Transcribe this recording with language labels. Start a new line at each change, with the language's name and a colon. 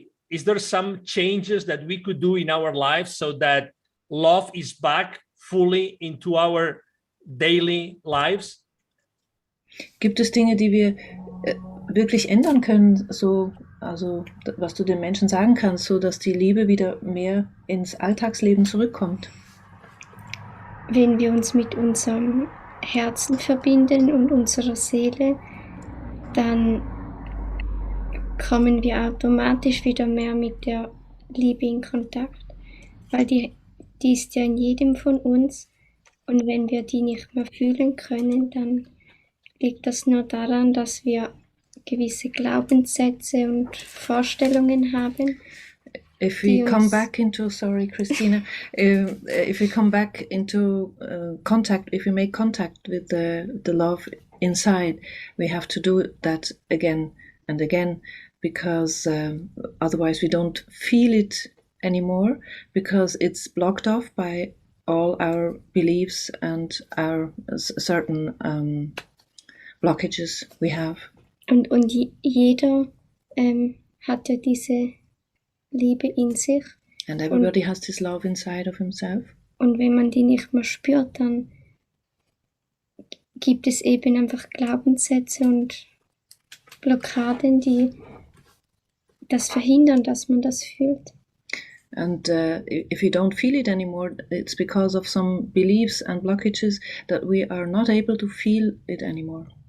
English: Is there some changes that we could do in our lives so that love is back fully into our daily lives?
German: Gibt es Dinge, die wir wirklich ändern können, also was du den Menschen sagen kannst, so dass die Liebe wieder mehr ins Alltagsleben zurückkommt? Wenn wir uns mit unserem Herzen verbinden und unserer Seele, dann kommen wir automatisch wieder mehr mit der Liebe in Kontakt, weil die ist ja in jedem von uns, und wenn wir die nicht mehr fühlen können, dann liegt das nur daran, dass wir gewisse Glaubenssätze und Vorstellungen haben.
English: If we come back into, sorry, Christina, if we come back into contact, if we make contact with the love inside, we have to do that again and again, because otherwise we don't feel it anymore, because it's blocked off by all our beliefs and our certain blockages we have.
German: Und jeder hat ja diese Liebe in sich.
English: And everybody has this love inside of himself.
German: Und wenn man die nicht mehr spürt, dann gibt es eben einfach Glaubenssätze und Blockaden, die das verhindern, dass man das fühlt.
English: And if you don't feel it anymore, it's because of some beliefs and blockages that we are not able to feel it anymore.